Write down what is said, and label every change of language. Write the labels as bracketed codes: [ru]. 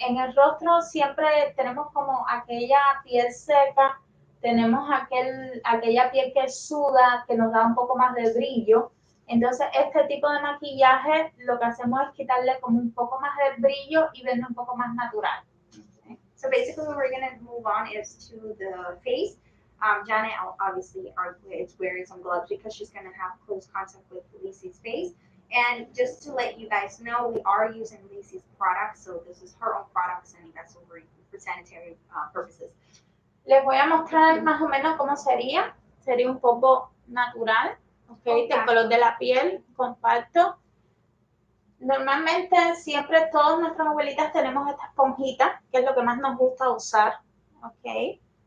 [es] En el rostro siempre tenemos como aquella piel seca, tenemos aquella piel que suda, que nos da un poco más de brillo. Entonces, este tipo de maquillaje lo que hacemos es quitarle como un poco más de brillo y verlo un poco más natural. [en] Okay. So basically, what we're going to move on is to the face. Janet obviously is wearing some gloves because she's going to have close contact with Lizzy's face. And just to let you guys know, we are using Lizzy's products. So this is her own products, and that's what we're using for sanitary purposes. [es] Les voy a mostrar más o menos cómo sería. Sería un poco natural. Okay, del color de la piel, compacto. Normalmente siempre todas nuestras abuelitas tenemos esta esponjita, que es lo que más nos gusta usar. Okay.